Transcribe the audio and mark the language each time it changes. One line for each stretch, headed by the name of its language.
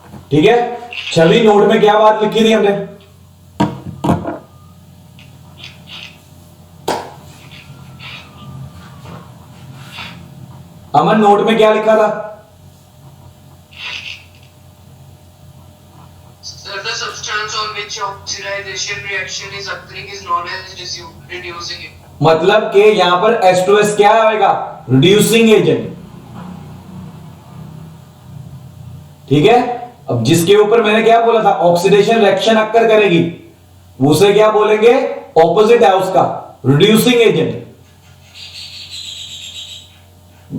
Hindi: ठीक है, छवि नोट में क्या बात लिखी थी हमने, अमन नोट में क्या लिखा था,
English: Sir, the substance on which oxidation reaction is occurring is known as reducing it.
Hindi: मतलब कि यहां पर H2S क्या आएगा, रिड्यूसिंग एजेंट। ठीक है, अब जिसके ऊपर मैंने क्या बोला था, ऑक्सीडेशन रिएक्शन अक्कर करेगी, उसे क्या बोलेंगे, ऑपोजिट है उसका, रिड्यूसिंग एजेंट।